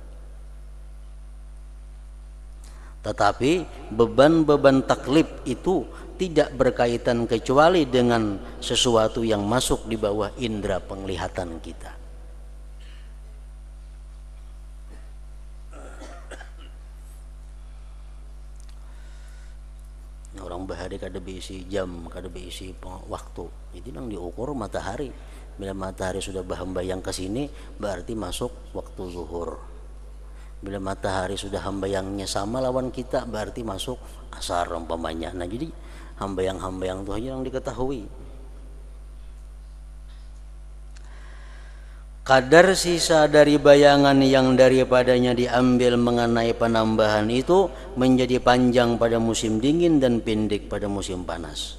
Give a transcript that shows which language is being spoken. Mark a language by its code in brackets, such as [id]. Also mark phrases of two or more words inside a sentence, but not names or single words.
[id] Tetapi beban-beban taklif itu tidak berkaitan kecuali dengan sesuatu yang masuk di bawah indera penglihatan kita. [bjn] Orang bahari kada berisi jam, kada berisi waktu. [id] Itu yang diukur matahari. Bila matahari sudah bahembayang ke sini, berarti masuk waktu zuhur. [bjn] Bila matahari sudah hambayangnya sama lawan kita, berarti masuk asar umpamanya. [id] Nah, jadi hambayang-hambayang itu hanya yang diketahui. Kadar sisa dari bayangan yang daripadanya diambil mengenai penambahan itu menjadi panjang pada musim dingin dan pendek pada musim panas.